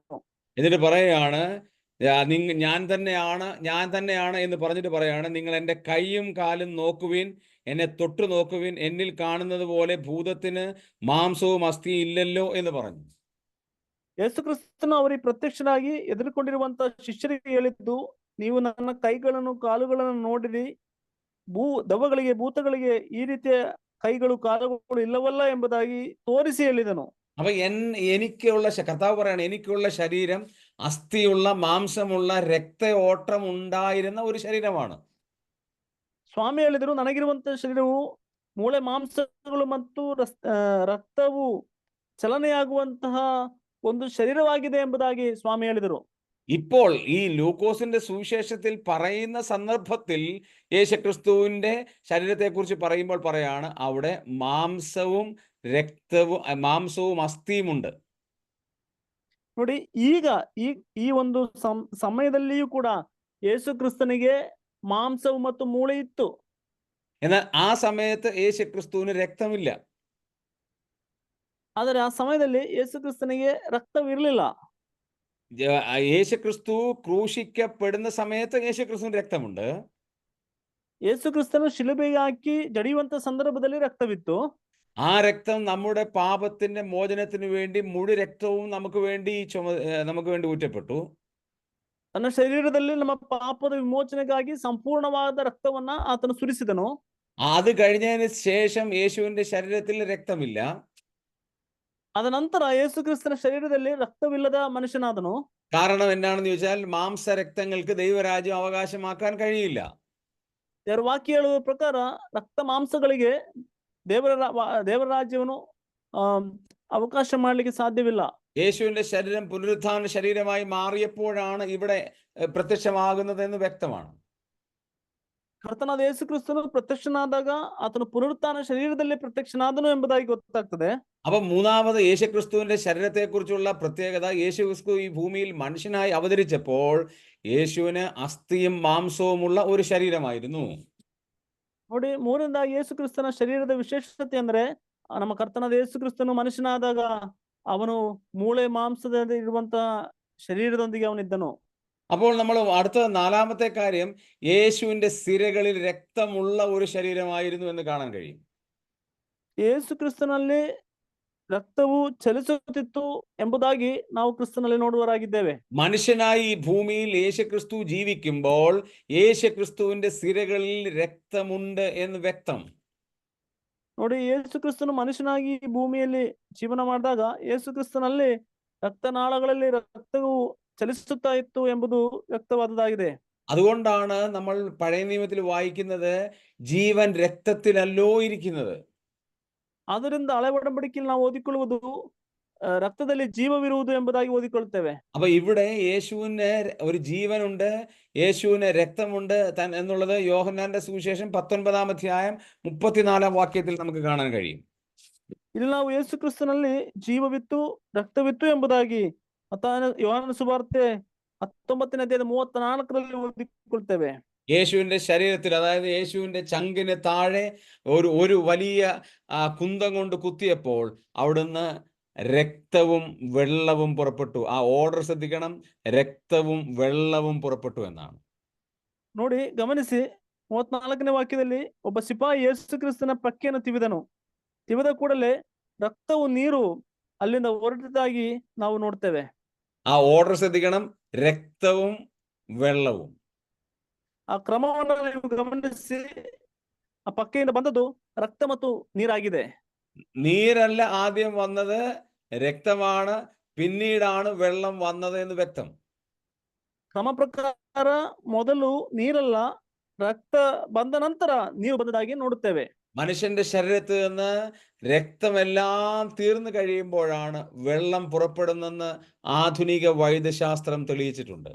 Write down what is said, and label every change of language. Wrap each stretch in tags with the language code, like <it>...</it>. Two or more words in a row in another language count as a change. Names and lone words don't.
<ml>എന്നിട്ട് പറയാണ്, ഞാൻ തന്നെയാണ് എന്ന് പറഞ്ഞിട്ട് പറയാണ്, നിങ്ങൾ എൻ്റെ കൈയും കാലും നോക്കുവിൻ, എന്നെ തൊട്ടു നോക്കുവിൻ, എന്നിൽ കാണുന്നത് പോലെ ഭൂതത്തിന് മാംസവും അസ്ഥിയും ഇല്ലല്ലോ എന്ന് പറഞ്ഞു.</ml> <kn>ಯೇಸು ಕ್ರಿಸ್ತನು ಅವರಿಗೆ ಪ್ರತ್ಯಕ್ಷನಾಗಿ ಎದುರುಕೊಂಡಿರುವಂತ ಶಿಷ್ಯರಿಗೆ ಹೇಳಿದ್ದು, ನೀವು ನನ್ನ ಕೈಗಳನ್ನು ಕಾಲುಗಳನ್ನು ನೋಡಿರಿ, ದೆವ್ವಗಳಿಗೆ ಭೂತಗಳಿಗೆ ಈ ರೀತಿಯ</kn> <ml>കൈകളും കാലുകളും ഇല്ലവല്ല</ml> <kn>ಎಂಬುದಾಗಿ ತೋರಿಸಿ ಹೇಳಿದನು.</kn> <ml>അപ്പൊ എനിക്കുള്ള കർത്താവ് പറയാണ്, എനിക്കുള്ള ശരീരം അസ്ഥിയുള്ള മാംസമുള്ള രക്തയോട്ടം ഉണ്ടായിരുന്ന ഒരു ശരീരമാണ്.</ml> <kn>ಸ್ವಾಮಿ ಹೇಳಿದರು, ನನಗಿರುವಂತಹ ಶರೀರವು ಮೂಳೆ ಮಾಂಸಗಳು ಮತ್ತು ರಕ್ತವು ಚಲನೆಯಾಗುವಂತಹ ಒಂದು ಶರೀರವಾಗಿದೆ ಎಂಬುದಾಗಿ ಸ್ವಾಮಿ ಹೇಳಿದರು.</kn> <ml>ഇപ്പോൾ ഈ ലൂക്കോസിന്റെ സുവിശേഷത്തിൽ പറയുന്ന സന്ദർഭത്തിൽ യേശുക്രിസ്തുവിന്റെ ശരീരത്തെക്കുറിച്ച് പറയുമ്പോൾ പറയാണ്, അവിടെ മാംസവും അസ്ഥിയുമുണ്ട്.</ml> <kn>ನೋಡಿ, ಈಗ ಈ ಒಂದು ಸಮಯದಲ್ಲಿಯೂ ಕೂಡ ಯೇಸು ಕ್ರಿಸ್ತನಿಗೆ ಮಾಂಸವು ಮತ್ತು ಮೂಳೆ ಇತ್ತು.</kn> <ml>എന്നാൽ ആ സമയത്ത് യേശുക്രിസ്തുവിന് രക്തമില്ല.</ml> <kn>ಆದರೆ ಆ ಸಮಯದಲ್ಲಿ ಯೇಸು ಕ್ರಿಸ್ತನಿಗೆ ರಕ್ತವಿರಲಿಲ್ಲ.</kn> <ml>യേശുക്രിസ്തു ക്രൂശിക്കപ്പെടുന്ന സമയത്ത് യേശുക്രിസ്തുവിന് രക്തമുണ്ട്.</ml> <kn>ಯೇಸು ಕ್ರಿಸ್ತನು ಶಿಲುಬೆಗೆ ಹಾಕಿ ಜಡಿಯುವಂತ ಸಂದರ್ಭದಲ್ಲಿ ರಕ್ತವಿತ್ತು.</kn> <ml>ആ രക്തം നമ്മുടെ പാപത്തിന്റെ മോചനത്തിന് വേണ്ടി മുഴു രക്തവും നമുക്ക് വേണ്ടി ഊറ്റപ്പെട്ടു.</ml> <kn>ತನ್ನ ಶರೀರದಲ್ಲಿ ನಮ್ಮ ಪಾಪದ ವಿಮೋಚನೆಗಾಗಿ ಸಂಪೂರ್ಣವಾದ ರಕ್ತವನ್ನ ಆತನು ಸುರಿಸಿದನು.</kn> <ml>അത് കഴിഞ്ഞതിന് ശേഷം യേശുവിന്റെ ശരീരത്തിൽ രക്തമില്ല.</ml> <kn>ಅದ ನಂತರ ಯೇಸು ಕ್ರಿಸ್ತನ ಶರೀರದಲ್ಲಿ ರಕ್ತವಿಲ್ಲದ ಮನುಷ್ಯನಾದನು.</kn> <ml>കാരണം എന്താണെന്ന് ചോദിച്ചാൽ മാംസരക്തങ്ങൾക്ക് ദൈവരാജ്യം അവകാശമാക്കാൻ കഴിയില്ല.</ml> <kn>ದೇವರ ವಾಕ್ಯ ಹೇಳುವ ಪ್ರಕಾರ ರಕ್ತ ಮಾಂಸಗಳಿಗೆ ದೇವರ ರಾಜ್ಯವನ್ನು ಅವಕಾಶ ಮಾಡಲಿಕ್ಕೆ ಸಾಧ್ಯವಿಲ್ಲ.</kn> <ml>യേശുവിന്റെ ശരീരം പുനരുത്ഥാന ശരീരമായി മാറിയപ്പോഴാണ് ഇവിടെ പ്രത്യക്ഷമാകുന്നത് എന്ന് വ്യക്തമാണ്.</ml> <kn>ಕರ್ತನಾದ ಯೇಸು ಕ್ರಿಸ್ತನು ಪ್ರತ್ಯಕ್ಷನಾದಾಗ ಆತನು ಪುನರುತ್ಥಾನ ಶರೀರದಲ್ಲಿ ಪ್ರತ್ಯಕ್ಷನಾದನು ಎಂಬುದಾಗಿ ಗೊತ್ತಾಗ್ತದೆ.</kn> <ml>അപ്പൊ മൂന്നാമത് യേശുക്രിസ്തുവിന്റെ ശരീരത്തെക്കുറിച്ചുള്ള പ്രത്യേകത, യേശുക്രിസ്തു ഈ ഭൂമിയിൽ മനുഷ്യനായി അവതരിച്ചപ്പോൾ യേശുവിന് അസ്ഥിയും മാംസവുമുള്ള ഒരു ശരീരമായിരുന്നു.</ml> <kn>ನೋಡಿ, ಮೂರನೇದಾಗಿ ಯೇಸು ಕ್ರಿಸ್ತನ ಶರೀರದ ವಿಶೇಷತೆ ಅಂದ್ರೆ, ನಮ್ಮ ಕರ್ತನಾದ ಯೇಸು ಕ್ರಿಸ್ತನು ಮನುಷ್ಯನಾದಾಗ ಅವನು ಮೂಳೆ ಮಾಂಸದಲ್ಲಿ ಇರುವಂತಹ ಶರೀರದೊಂದಿಗೆ ಅವನಿದ್ದನು.</kn> <ml>അപ്പോൾ നമ്മൾ അടുത്ത നാലാമത്തെ കാര്യം, യേശുവിന്റെ സിരകളിൽ രക്തമുള്ള ഒരു ശരീരമായിരുന്നു എന്ന് കാണാൻ കഴിയും.</ml> <kn>ಯೇಸು ಕ್ರಿಸ್ತನಲ್ಲಿ ರಕ್ತವು ಚಲಿಸುತ್ತಿತ್ತು ಎಂಬುದಾಗಿ ನಾವು ಕ್ರಿಸ್ತನಲ್ಲಿ ನೋಡುವರಾಗಿದ್ದೇವೆ.</kn> <ml>മനുഷ്യനായി ഈ ഭൂമിയിൽ യേശുക്രിസ്തു ജീവിക്കുമ്പോൾ യേശുക്രിസ്തുവിന്റെ സിരകളിൽ രക്തമുണ്ട് എന്ന് വ്യക്തം.</ml> <kn>ನೋಡಿ, ಯೇಸು ಕ್ರಿಸ್ತನು ಮನುಷ್ಯನಾಗಿ ಈ ಭೂಮಿಯಲ್ಲಿ ಜೀವನ ಮಾಡಿದಾಗ ಯೇಸು ಕ್ರಿಸ್ತನಲ್ಲಿ ರಕ್ತನಾಳಗಳಲ್ಲಿ ರಕ್ತವು ചലിಸುತ್ತಾ ಇತ್ತು ಎಂಬುದು വ്യക്തವಾದದಾಗಿದೆ.</kn> <ml>അതുകൊണ്ടാണ് നമ്മൾ പഴയ നിയമത്തിൽ വായിക്കുന്നത്, ജീവൻ രക്തത്തിലല്ലോ ഇരിക്കുന്നത്.</ml> <kn>ಆದ್ದರಿಂದ ಹಳೆ ಒಡಂಬಡಿಕೆಯಲ್ಲಿ ನಾವು ಓದಿಕೊಳ್ಳುವುದು രക്തದಲ್ಲಿ ಜೀವವಿರುವುದು ಎಂಬುದಾಗಿ ಓದಿಕೊಳ್ಳುತ್ತೇವೆ.</kn> <ml>അപ്പൊ ഇവിടെ യേശുവിന് ഒരു ജീവനുണ്ട്, യേശുവിന് രക്തമുണ്ട് എന്നുള്ളത് യോഹന്നാന്റെ സുവിശേഷം 19-ാം അധ്യായം 34-ാം വാക്യത്തിൽ നമുക്ക് കാണാൻ കഴിയും.</ml> <kn>ಇಲ್ಲಿ ನಾವು ಯೇಸು ಕ್ರಿಸ್ತನಲ್ಲಿ ಜೀವವಿತ್ತು ರಕ್ತವಿತ್ತು ಎಂಬುದಾಗಿ ಯೋಹಾನನ ಸುವಾರ್ತೆ 19ನೇ ಅಧ್ಯಾಯದ 34ರಲ್ಲಿ ಓದಿಕೊಳ್ತೇವೆ.</kn> <ml>യേശുവിന്റെ ശരീരത്തിൽ, അതായത് യേശുവിന്റെ ചങ്കിന് താഴെ ഒരു വലിയ കുന്തം കൊണ്ട് കുത്തിയപ്പോൾ അവിടുന്ന് രക്തവും വെള്ളവും പുറപ്പെട്ടു. ആ ഓർഡർ ശ്രദ്ധിക്കണം, രക്തവും വെള്ളവും പുറപ്പെട്ടു എന്നാണ്.</ml> <kn>ನೋಡಿ, ಗಮನಿಸಿ, 34ನೇ ವಾಕ್ಯದಲ್ಲಿ ಒಬ್ಬ ಸಿಪಾಯಿ ಯೇಸು ಕ್ರಿಸ್ತನ ಪಕ್ಕೆಯನ್ನು ತಿವಿದ ಕೂಡಲೇ ರಕ್ತವು ನೀರು ಅಲ್ಲಿಂದ ಹೊರಟಿದ್ದಾಗಿ ನಾವು ನೋಡ್ತೇವೆ.</kn> <ml>ആ ഓർഡർ ശ്രദ്ധിക്കണം, രക്തവും വെള്ളവും.</ml> <kn>ಆ ಕ್ರಮವನ್ನು ನೀವು ಗಮನಿಸಿ, ಆ ಪಕ್ಕೆಯಿಂದ ಬಂದದ್ದು ರಕ್ತ ಮತ್ತು ನೀರಾಗಿದೆ.</kn> <ml>നീരല്ല ആദ്യം വന്നത്, രക്തമാണ്, പിന്നീടാണ് വെള്ളം വന്നത് എന്ന് വ്യക്തം.</ml> <kn>ಕ್ರಮ ಪ್ರಕಾರ ಮೊದಲು ನೀರಲ್ಲ, ರಕ್ತ ಬಂದ ನಂತರ ನೀರು ಬಂದದಾಗಿ ನೋಡುತ್ತೇವೆ.</kn> <ml>മനുഷ്യന്റെ ശരീരത്തിൽ നിന്ന് രക്തമെല്ലാം തീർന്നു കഴിയുമ്പോഴാണ് വെള്ളം പുറപ്പെടുന്നെന്ന് ആധുനിക വൈദ്യശാസ്ത്രം തെളിയിച്ചിട്ടുണ്ട്.</ml>